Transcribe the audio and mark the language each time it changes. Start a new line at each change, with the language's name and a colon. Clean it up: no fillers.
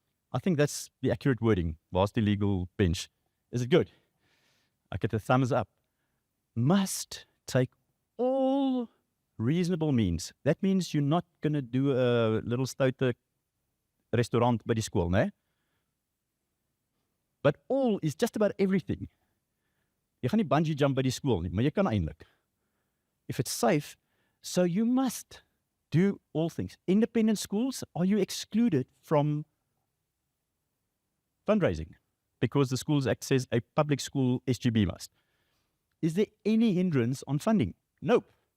English: I think that's the accurate wording. Whilst the legal bench. Is it good? I get a thumbs up. Must take all reasonable means. That means you're not going to do a little stoute restaurant by the school, né? But all is just about everything.
Afrikaans: Jy gaan nie bungee jump by die skool nie, maar jy kan eintlik.
English: If it's safe, so you must do all things. Independent schools, are you excluded from fundraising? Because the Schools Act says a public school SGB must. Is there any hindrance on funding? Nope.